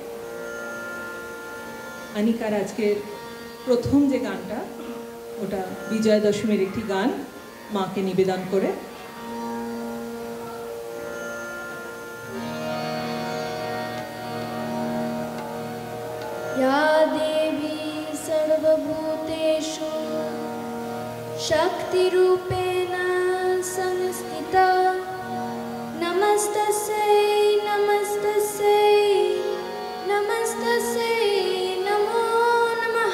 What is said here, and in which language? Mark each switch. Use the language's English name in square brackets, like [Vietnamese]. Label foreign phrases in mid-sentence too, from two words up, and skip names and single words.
[Bangla] আনিকার আজকের প্রথম যে গানটা, ওটা বিজয়া দশমীর একটি গান মাকে নিবেদন করে। [Sanskrit] या देवी सर्वभूतेषु शक्तिरूपेण संस्थिता नमस्तस्यै नमस्तस्यै नमस्तस्यै नमो नमः।